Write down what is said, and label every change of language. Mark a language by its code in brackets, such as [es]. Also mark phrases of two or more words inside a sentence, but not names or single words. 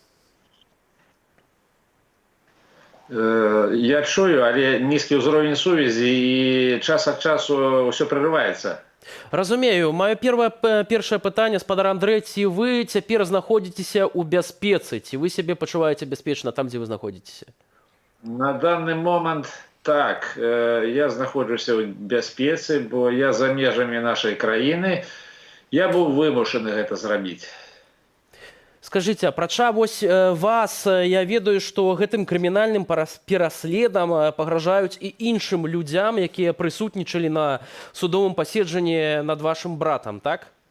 [be] Я чую, але нізкі ўзровень сувязі і час ад часу ўсё прерываецца. Разумею. Маё першае пытанне, спадар Андрэй, ці вы цяпер знаходзіцеся ў бяспецы? Ці вы сябе пачуваеце бяспечна там, дзе вы знаходзіцеся? [ru] На данный момент так. [be] Я знаходжуся ў бяспецы, бо я за межамі нашай краіны. Я быў вымушаны гэта зрабіць. Скажыце, апрача вось вас, я ведаю, што гэтым крымінальным пераследам пагражаюць і іншым людзям, якія прысутнічалі на судовым паседжанні над вашым братам, так?